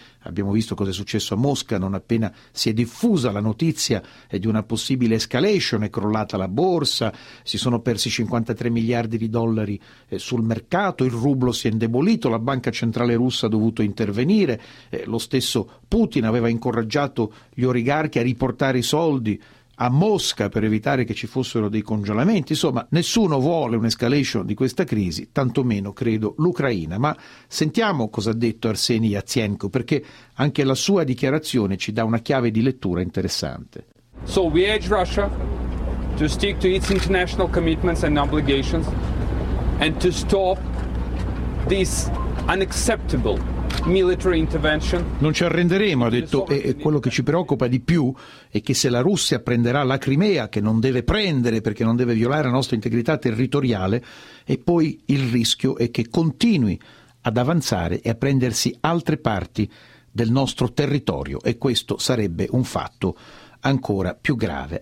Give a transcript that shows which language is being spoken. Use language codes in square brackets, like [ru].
[it] abbiamo visto cosa è successo a Mosca non appena si è diffusa la notizia di una possibile escalation, è crollata la borsa, si sono persi $53 miliardi sul mercato, il rublo si è indebolito, la banca centrale russa ha dovuto intervenire, lo stesso Putin aveva incoraggiato gli oligarchi a riportare i soldi a Mosca per evitare che ci fossero dei congelamenti. Insomma, nessuno vuole un'escalation di questa crisi, tantomeno credo l'Ucraina. Ma sentiamo cosa ha detto Arseniy Yatsenyuk, perché anche la sua dichiarazione ci dà una chiave di lettura interessante. [en] So we urge Russia to stick to its international commitments and obligations and to stop this unacceptable military intervention. [it] Non ci arrenderemo, ha detto, e quello che ci preoccupa di più è che se la Russia prenderà la Crimea, che non deve prendere perché non deve violare la nostra integrità territoriale, e poi il rischio è che continui ad avanzare e a prendersi altre parti del nostro territorio, e questo sarebbe un fatto ancora più grave.